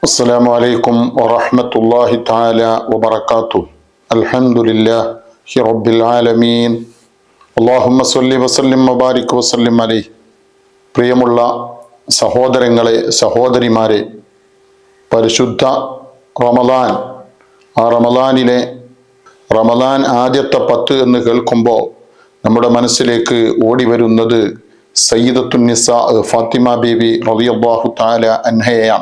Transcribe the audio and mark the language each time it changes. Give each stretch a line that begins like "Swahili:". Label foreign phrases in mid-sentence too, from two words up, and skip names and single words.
Arabic: السلام عليكم ورحمة الله تعالى وبركاته الحمد لله رب العالمين اللهم صل وسلم وبارك وسلم عليه
Malayalam: പ്രിയമുള്ള സഹോദരങ്ങളെ സഹോദരിമാരെ, പരിശുദ്ധ റമദാൻ, ആ റമദാൻ ആദ്യത്തെ 10 എന്ന് കേൾക്കുമ്പോൾ നമ്മുടെ മനസ്സിലേക്ക് ഓടി വരുന്നത് സയ്യിദത്തുൻ നിസാ ഫാത്തിമ ബീവി
Arabic: رضي الله تعالى عنها.